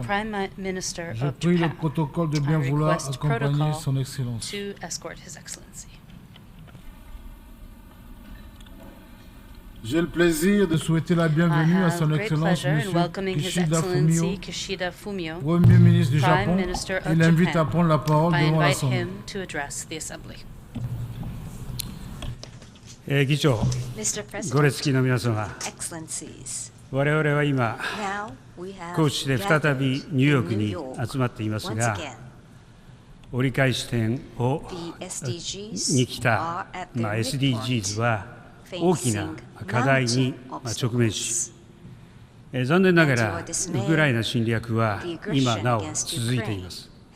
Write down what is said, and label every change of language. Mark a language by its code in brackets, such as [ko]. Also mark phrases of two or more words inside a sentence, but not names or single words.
[fr] Je prie le protocole de bien vouloir accompagner son Excellence. J'ai le plaisir de souhaiter la bienvenue à son Excellence M. Kishida Fumio, Premier ministre du Japon, et l'invite à prendre la parole devant l'Assemblée. [ja] 議長、ご列席の皆様、我々は今、高知で再びニューヨークに集まっていますが、折り返し点に来た、SDGs は大きな課題に直面し、残念ながらウクライナ侵略は今なお続いています。